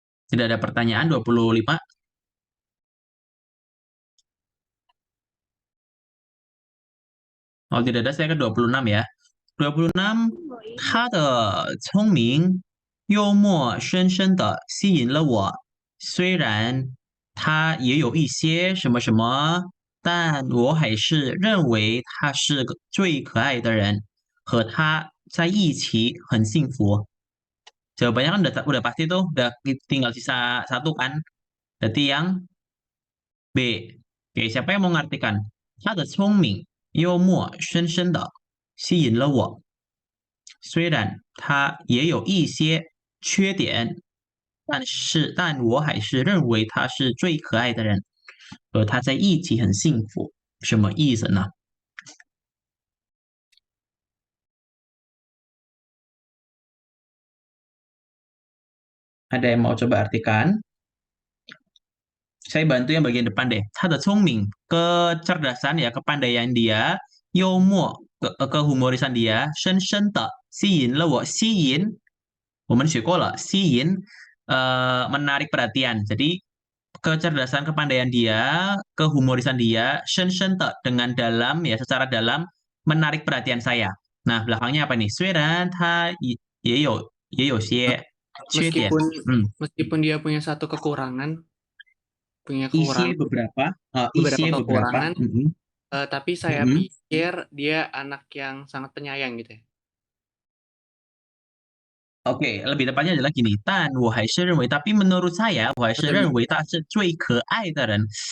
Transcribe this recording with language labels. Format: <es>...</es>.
<id>Tidak ada pertanyaan 25. Kalau tidak ada saya ke 26 ya.</id> <zh>26, 他的聪明、幽默深深地吸引了我。虽然他也有一些什么什么，但我还是认为他是个最可爱的人，和他在一起很幸福.</zh> <id>Jawabannya kan udah pasti tuh, udah tinggal sisa satu kan. Berarti yang B. Oke, siapa yang mau ngartikan?</id> <zh>他的聪明、幽默深深的吸引了我。虽然他也有一些缺点，但我还是认为他是最可爱的人，和他在一起很幸福。什么意思呢？</zh> <id>Ada yang mau coba artikan? Saya bantu yang bagian depan deh.</id> <zh>他的聪明,</zh> <id>kecerdasan ya, kepandaian dia,</id> <zh>幽默,</zh> <id>kehumorisan dia,</id> <zh>深深的吸引了我，吸引我们学过了，吸引</zh> <id>menarik perhatian. Jadi kecerdasan kepandaian dia, kehumorisan dia,</id> <zh>深深的</zh> <id>dengan dalam ya, secara dalam menarik perhatian saya. Nah, belakangnya apa nih?</id> <zh>虽然他也有些缺点.</zh> <id>Meskipun dia punya satu kekurangan, Isi beberapa kekurangan, tapi saya pikir dia anak yang sangat penyayang gitu ya. Oke, lebih tepatnya adalah gini.</id> <zh>但我还是认为,</zh> <id>tapi menurut saya,</id> <zh>我还是认为他是最可爱的人.</zh>